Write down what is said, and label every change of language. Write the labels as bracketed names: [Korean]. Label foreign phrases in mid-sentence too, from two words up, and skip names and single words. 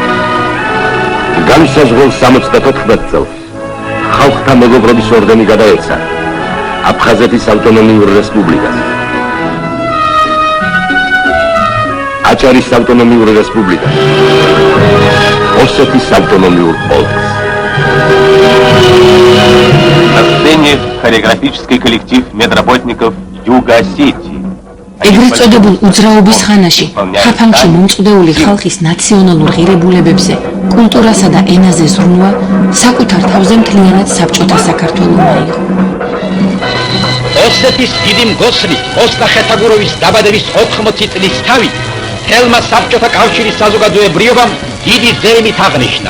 [Georgian] განსაზღვრულ 74 წელს ხალხთა მეგობრობის ორდენი გადაეცა აფხაზეთის ავტონომიურ რესპუბლიკას. აჭარის ავტონომიურ რესპუბლიკას, ოსეთის ავტონომიურ ოლქს. [Russian] На сцене хореографический коллектив медработников Юго-Осетии. [Georgian] ეგრეთ წოდებულ უძრაობის ხანაში ხაფანგში მომწყვდეული ხალხის ნაციონალურ ღირებულებებზე, კულტურასა და ენაზე ზრუნვა საკუთარ თავზე მთლიანად საბჭოთა საქართველოსმა იყო. ოსეთის დიდი მგოსრი ოსტა ხეთაგუროვის დაბადების 80 წლის თავი თელმა საბჭოთა კავშირის საზოგადოებრიობამ დიდი ზეიმით აღნიშნა.